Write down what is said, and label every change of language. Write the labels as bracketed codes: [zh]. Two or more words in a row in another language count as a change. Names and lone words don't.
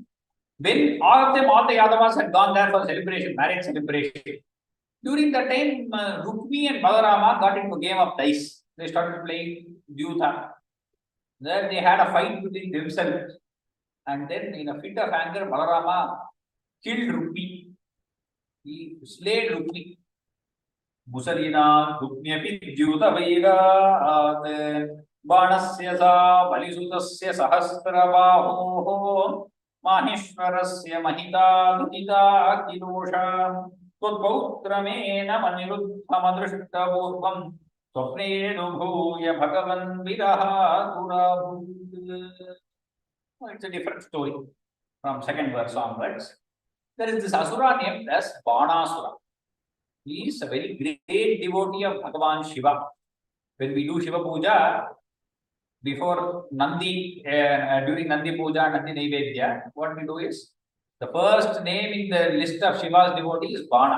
[en] When all the Yadavas had gone there for celebration, marriage celebration, during that time, Rukmi and Balarama got into a game of dice. They started playing Dyutha. Then they had a fight between themselves. And then in a fit of anger, Balarama killed Rukmi. He slayed Rukmi. [sa] मुसलिन रुक्म्यपि द्यूत वैर बाणस्य स बलिसुतस्य सहस्रबाहो माहेश्वरस्य महिता दुहिता किलोषा त्वत्पौत्रमेन मनिरुद्धमदृष्टपूर्वं स्वप्नेऽनुभूय भगवन् विरहातुराभूत्. [en] It's a different story from second verse onwards. There is this asura named as Banasura. He is a very great devotee of Bhagavan Shiva. When we do Shiva Puja, before Nandi, during Nandi Puja, Nandi Naivedya, what we do is, the first name in the list of Shiva's devotees is Bana.